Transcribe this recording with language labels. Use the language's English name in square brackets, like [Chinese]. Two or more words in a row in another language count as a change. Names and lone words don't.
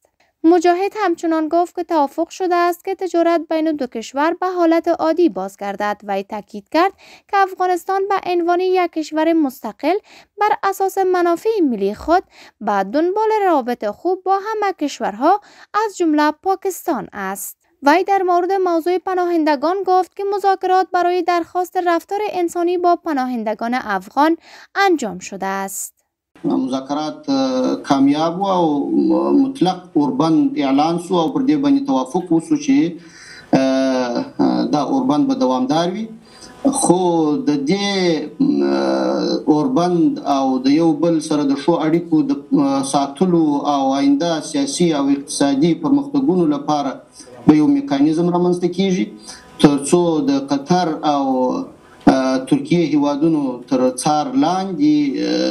[Persian] مجاهد همچنان گفت که توافق شده است که تجارت بین دو کشور به حالت عادی بازگردد و تاکید کرد که افغانستان به عنوان یک کشور مستقل بر اساس منافع ملی خود به دنبال روابط خوب با همه کشورها از جمله پاکستان است. وی در مورد موضوع پناهندگان گفت که مذاکرات برای درخواست رفتار انسانی با پناهندگان افغان انجام شده است. [Pashto] مذاکرات کامیاب او مطلق اوربند اعلان شو او پر دې باندې توافق وشو چې دا اوربند به دوامدار وي، خو د دې اوربند او د یو بل سره د شو اړیکو د ساتلو او آینده سیاسي او اقتصادي پرمختګونو لپاره به یو میکانیزم رامنځته کیږي تر څو د قطر او ترکیه هیوادونو تر څار لاندې